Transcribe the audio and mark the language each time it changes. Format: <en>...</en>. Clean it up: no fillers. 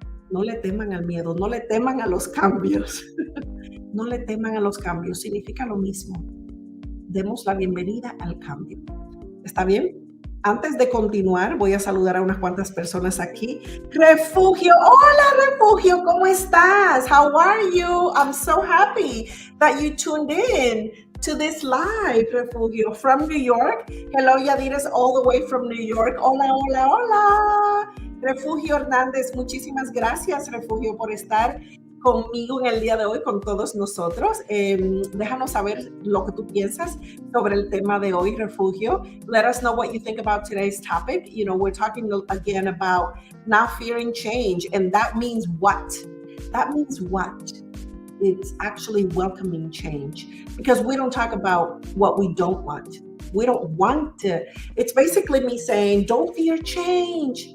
<es>No le teman al miedo, no le teman a los cambios. No le teman a los cambios, significa lo mismo. Demos la bienvenida al cambio. ¿Está bien? Antes de continuar, voy a saludar a unas cuantas personas aquí. Refugio, hola Refugio, ¿cómo estás?</es> <en>How are you? I'm so happy that you tuned in to this live, Refugio, from New York. Hello, Yadires, all the way from New York.</en> <es>Hola, hola, hola. Refugio Hernández, muchísimas gracias, Refugio, por estar conmigo en el día de hoy, con todos nosotros. Déjanos saber lo que tú piensas sobre el tema de hoy, Refugio.</es> <en>Let us know what you think about today's topic. You know, we're talking again about not fearing change, and that means what? That means what? It's actually welcoming change, because we don't talk about what we don't want. We don't want to. It's basically me saying, don't fear change.</en>